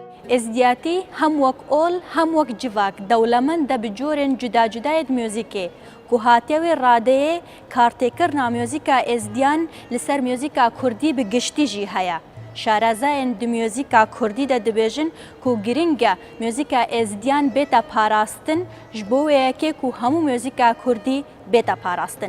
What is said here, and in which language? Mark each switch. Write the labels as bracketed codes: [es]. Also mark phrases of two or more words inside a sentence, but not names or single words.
[ku] ئێزدیاتی هەم وەک ئۆڵ هەم وەک جڤاک دەوڵەمەندە بجۆرێن جودا جودایەت میوزیکێ کو هاتیەوێ ڕادەیە کارتێکردنا میوزیکا ئێزدیان لەسەر میوزیکا کوردی بگشتیژی هەیە. شارەزایên di müzîka Kurdî de dibêjin ku giring e müzîka êzdiyan bêta parastin ji bo wê yekê ku hemû müzîka Kurdî bêta parastin.